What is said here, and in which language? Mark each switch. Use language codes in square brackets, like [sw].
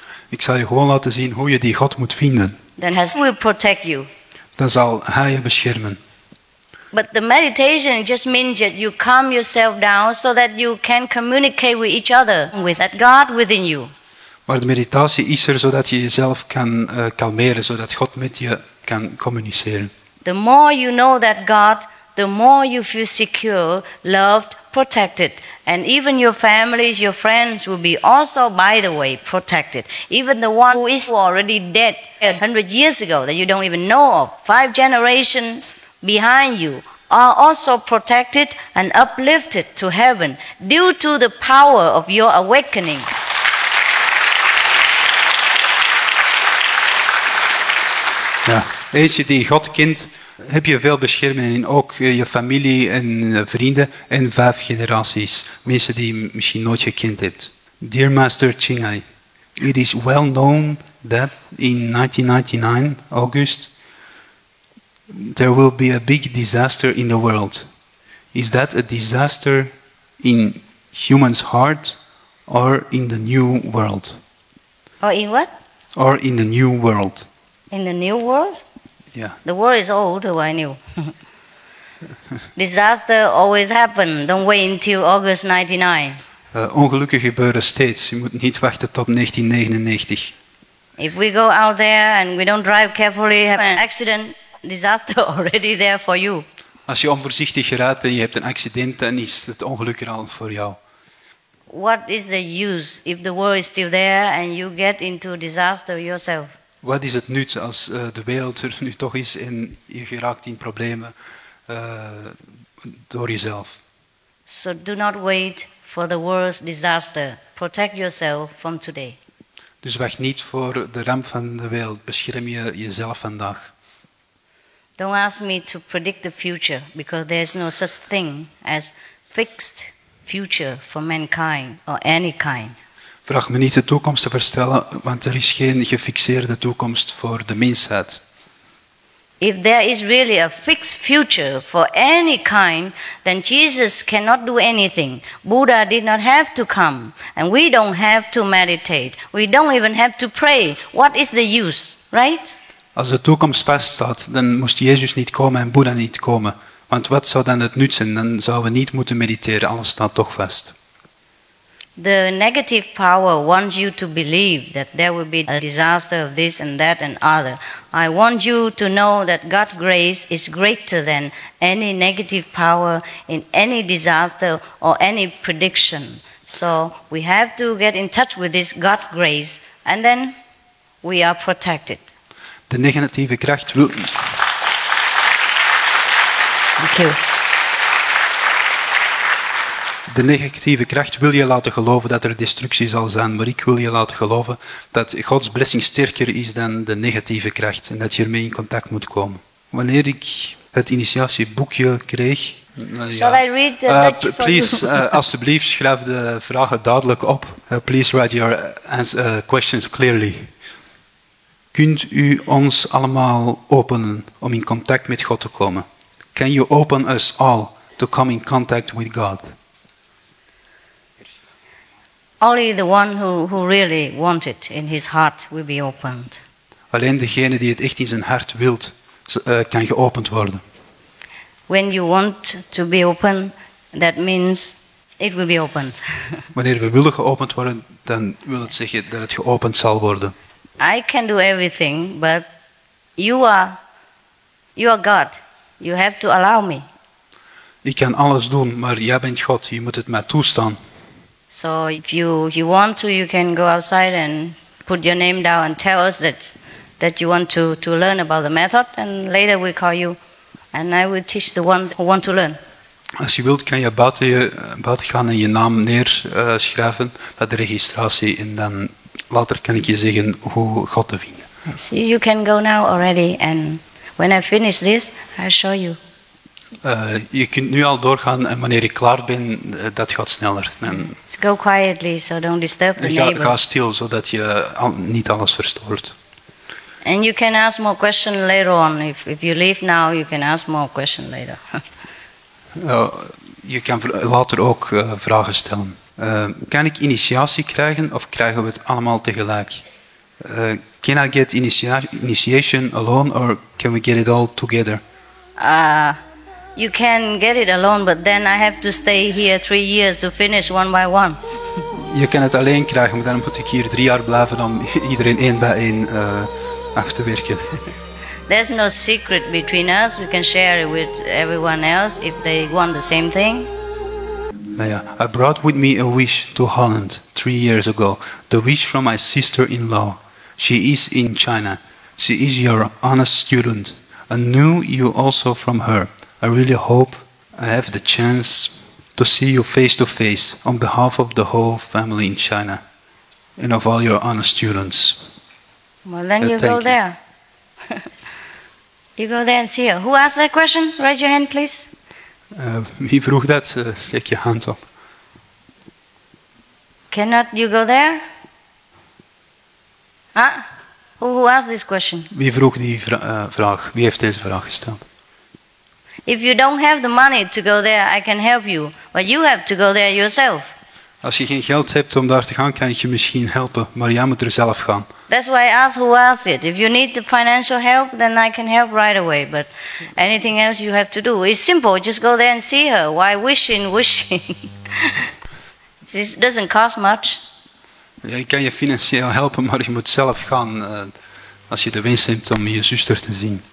[nl] Ik zal je gewoon laten zien hoe je die God moet vinden. [en] Then He will protect you. [nl] Dan zal Hij je beschermen. [en] But the meditation just means that you calm yourself down so that you can communicate with each other, with that God within you. [nl] Maar de meditatie is er zodat je jezelf kan kalmeren, zodat God met je kan communiceren. [en] The more you know that God, the more you feel secure, loved, protected. And even your families, your friends will be also, by the way, protected. Even the one who is already dead 100 years ago that you don't even know of, 5 generations behind you, are also protected and uplifted to heaven due to the power of your awakening. [nl] Ja. Eentje die God kent, heb je veel bescherming in ook je familie en vrienden en 5 generaties. Mensen die je misschien nooit gekend hebt. [en] Dear Master Chingai, it is well known that in 1999, August, there will be a big disaster in the world. Is that a disaster in humans' heart or in the new world? Or in what? Or in the new world? In the new world? Yeah. The world is old, oh, I knew. Disaster always happens. Don't wait until August 99. [nl] Ongelukken gebeuren steeds. Je moet niet wachten tot 1999. [en] If we go out there and we don't drive carefully, have an accident, disaster already there for you. [nl] Als je onvoorzichtig rijdt en je hebt een accident, dan is het ongeluk er al voor jou. [en] What is the use if the world is still there and you get into disaster yourself? [nl] Wat is het nut als de wereld er nu toch is en je geraakt in problemen door jezelf? [en] So do not wait for the world's disaster. Protect yourself from today. [nl] Dus wacht niet voor de ramp van de wereld. Bescherm je jezelf vandaag. [en] Don't ask me to predict the future, because there is no such thing as fixed future for mankind or any kind. [nl] Vraag me niet de toekomst te voorspellen, want er is geen gefixeerde toekomst voor de mensheid. [en] If there is really a fixed future for any kind, then Jesus cannot do anything. Buddha did not have to come, and we don't have to meditate. We don't even have to pray. What is the use, right? [nl] Als de toekomst vaststaat, dan moest Jezus niet komen en Boeddha niet komen. Want wat zou dan het nut zijn? Dan zouden we niet moeten mediteren, alles staat toch vast. [en] The negative power wants you to believe that there will be a disaster of this and that and other. I want you to know that God's grace is greater than any negative power in any disaster or any prediction. So we have to get in touch with this God's grace, and then we are protected. [nl] De negatieve kracht wil... [en] Thank you. [nl] De negatieve kracht wil je laten geloven dat er destructie zal zijn, maar ik wil je laten geloven dat Gods blessing sterker is dan de negatieve kracht en dat je ermee in contact moet komen. Wanneer ik het initiatieboekje kreeg... [en] Shall I read the lecture for please, you? [nl] alsjeblieft, schrijf de vragen duidelijk op. [en] Please write your questions clearly. [nl] Kunt u ons allemaal openen om in contact met God te komen? [en] Can you open us all to come in contact with God? Only the one who really wants it in his heart will be opened. [nl] Alleen degene die het echt in zijn hart wilt, kan geopend worden. [en] When you want to be open, that means it will be opened. [nl] Wanneer we willen geopend worden, dan wil het zeggen dat het geopend zal worden. [en] I can do everything, but you are God. You have to allow me. [nl] Ik kan alles doen, maar jij bent God. Je moet het mij toestaan. [en] So if you want to, you can go outside and put your name down and tell us that you want to learn about the method, and later we call you, and I will teach the ones who want to learn. [nl] Als je wilt, kan je buiten gaan en je naam neerschrijven bij de registratie, en dan later kan ik je zeggen hoe God te vinden. [en] Yes, you can go now already, and when I finish this, I'll show you. [nl] Je kunt nu al doorgaan en wanneer ik klaar ben, dat gaat sneller. En [en] Go quietly, so don't disturb the [nl] ga [en] neighbors. [nl] stil, zodat je niet alles verstoort. [en] And you can ask more questions later on. If you leave now, you can ask more questions later. [nl] Je kan later ook vragen stellen. Kan ik initiatie krijgen of krijgen we het allemaal tegelijk? [en] Can I get initiation alone or can we get it all together? You can get it alone, but then I have to stay here 3 years to finish one by one. [nl] Je kan het alleen krijgen, maar dan moet ik hier 3 jaar blijven om iedereen één bij één af te werken. [en] There's no secret between us. We can share it with everyone else if they want the same thing. I brought with me a wish to Holland 3 years ago. The wish from my sister-in-law. She is in China. She is your honest student. I knew you also from her. I really hope I have the chance to see you face to face on behalf of the whole family in China and of all your honest students. Well, then you go there. You go there and see her. Who asked that question? Raise your hand, please. [nl] Wie vroeg dat? Steek je hand op. [en] Cannot you go there? Huh? Who asked this question? [nl] Wie vroeg die vraag? Wie heeft deze vraag gesteld? [en] If you don't have the money to go there, I can help you. But you have to go there yourself. [nl] Als je geen geld hebt om daar te gaan, kan ik je misschien helpen. Maar jij moet er zelf gaan. [en] That's why I asked who asked it. If you need the financial help, then I can help right away. But anything else you have to do. It's simple. Just go there and see her. Why wishing? It doesn't cost much. [nl] Ja, ik kan je financieel helpen, maar je moet zelf gaan als je de wens hebt om je zuster te zien.